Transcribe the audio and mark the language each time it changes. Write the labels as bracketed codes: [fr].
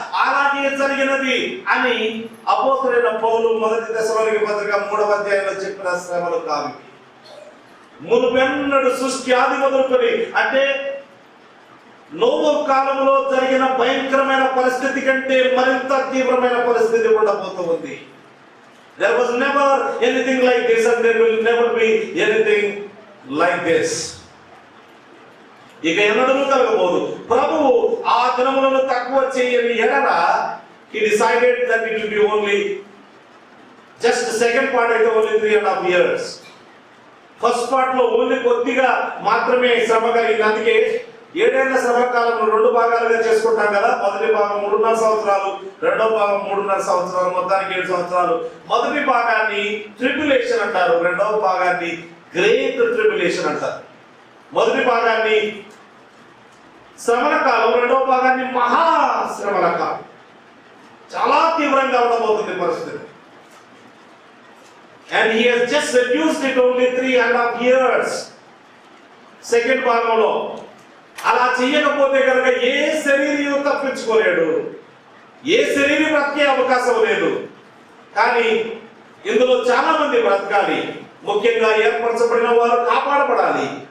[te] అలాగే జరిగినది అని అపోస్తలుడైన పౌలు 1 దశలోనిక పత్రిక 3వ అధ్యాయంలో చెప్పిన శ్రమలు కావు. మునుపెన్నడు సృష్టి ఆది మొదలుకొని, అంటే నోవహు కాలంలో జరిగిన భయంకరమైన పరిస్థితి కంటే మరింత తీవ్రమైన పరిస్థితి ఉండబోతూ ఉంది. [en] There was never anything like this and there will never be anything like this. [te] ఇక ఎన్నడూ కలగబోదు. ప్రభువు ఆ దినములను తక్కువ చేయని ఎడల [en] he decided that it will be only just the second part [te] అయితే [en] only 3.5 years. [te] ఫస్ట్ పార్ట్ లో ఓన్లీ కొద్దిగా మాత్రమే శ్రమ కలిగింది. అందుకే 7 ఏళ్ల శ్రమ కాలం 2 భాగాలుగా చేసుకుంటాం కదా. మొదటి భాగం 3.5 సంవత్సరాలు, రెండో భాగం 3.5 సంవత్సరాలు, మొత్తానికి 7 సంవత్సరాలు. మొదటి భాగాన్ని ట్రిబ్యులేషన్ అంటారు, రెండవ భాగాన్ని గ్రేట్ ట్రిబ్యులేషన్ అంటారు. మొదటి భాగాన్ని శ్రమల కాలం, రెండవ భాగాన్ని మహాశ్రమల కాలం. చాలా తీవ్రంగా ఉండబోతుంది పరిస్థితి. [en] And he has just reduced it only 3.5 years. [te] Second భాగంలో అలా చేయకపోతే కనుక ఏ శరీరం తప్పించుకోలేడు, ఏ శరీరం బ్రతికే అవకాశం లేదు. కానీ ఇందులో చాలా మంది బ్రతకాలి. ముఖ్యంగా ఏర్పరచబడిన వారు కాపాడబడాలి.